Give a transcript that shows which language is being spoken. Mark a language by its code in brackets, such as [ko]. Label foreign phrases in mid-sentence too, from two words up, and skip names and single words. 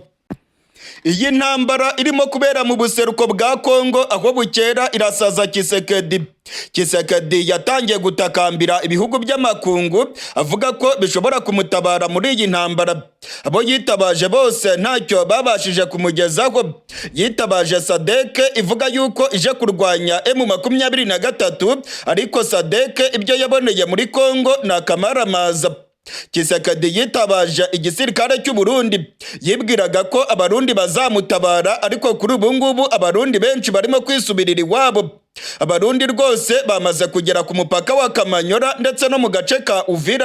[rw] Iyi ntambara irimo kubera mu buseruko bwa Kongo aho bukera irasaza Tshisekedi. Tshisekedi yatangiye gutakambira ibihugu by'amakungu avuga ko bishobora kumutabara muri iyi ntambara. Abo yitabaje bose ntacyo babashije kumugezaho. Yitabaje SADC ivuga yuko ije kurwanya M23, ariko SADC ibyo yaboneye muri Kongo ni akamaramaza. Tshisekedi yitabaje igisirikare cy'u Burundi, yibwiraga ko abarundi bazamutabara, ariko kuri ubu ngubu abarundi benshi barimo kwisubirira iwabo. Abarundi rwose bamaze kugera ku mupaka wa Kamanyora ndetse no mu gace ka Uvira.